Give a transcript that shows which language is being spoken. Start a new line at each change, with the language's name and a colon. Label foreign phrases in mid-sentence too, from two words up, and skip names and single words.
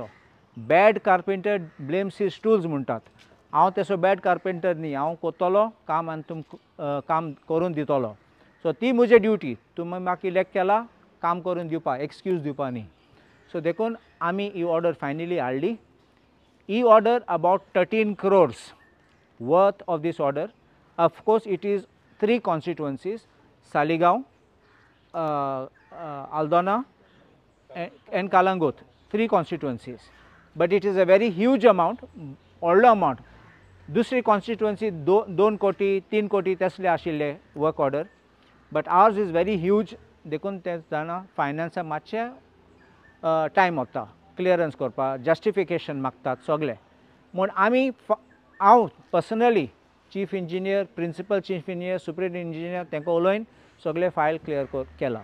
English: Bad carpenter blames his tools म्हणटात.
Konkani: हांव तसो
English: bad carpenter
Konkani: न्ही. हांव करतलो काम आनी तुमकां काम करून दितलो. सो ती म्हजी ड्युटी. तुमी म्हाका इलेक्ट केला काम करून दिवपाक एक्सक्यूज दिवपा न्ही. सो देखून आमी ही ऑर्डर फायनली हाडली.
English: ही order about 13 crores worth of this order. Of course it is 3 constituencies Saligaon, Aldona and Kalangut, 3 constituencies. But it is a very huge amount, older amount.
Konkani: दुसरी कॉन्स्टिट्युएन्सी 2 कोटी 3 कोटी तसले आशिल्ले
English: work order, But ours is very huge,
Konkani: देखून ते जाणा फायनान्सा मातशें टायम वता क्लियरन्स करपाक, जस्टिफिकेशन मागतात सगळे. म्हूण आमी हांव पर्सनली
English: chief engineer, principal chief engineer, superintendent engineer
Konkani: तांकां उलोवन सगळे फायल क्लियर केला.